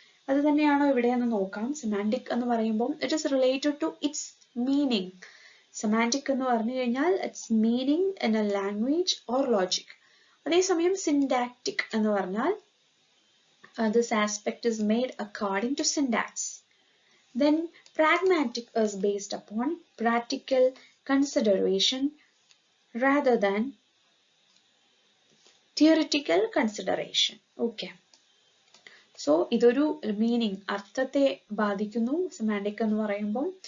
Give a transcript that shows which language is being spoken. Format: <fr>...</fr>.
<ml>അത് തന്നെയാണോ ഇവിടെ എന്ന് നോക്കാം. സെമാന്റിക് എന്ന് പറയുമ്പോൾ</ml> <en>It is related to its meaning.</en> <ml>Semantic എന്ന് പറഞ്ഞു കഴിഞ്ഞാൽ</ml> <en>Its meaning in a language or logic.</en> <ml>അതേസമയം സിൻഡാക്റ്റിക് എന്ന് പറഞ്ഞാൽ</ml> <en>This aspect is made according to syntax. Then pragmatic is based upon practical consideration rather than theoretical consideration. Okay.</en> <ml>So ഇതൊരു meaning, അർത്ഥത്തെ ബാധിക്കുന്നു semantic എന്ന് പറയുമ്പോൾ.</ml>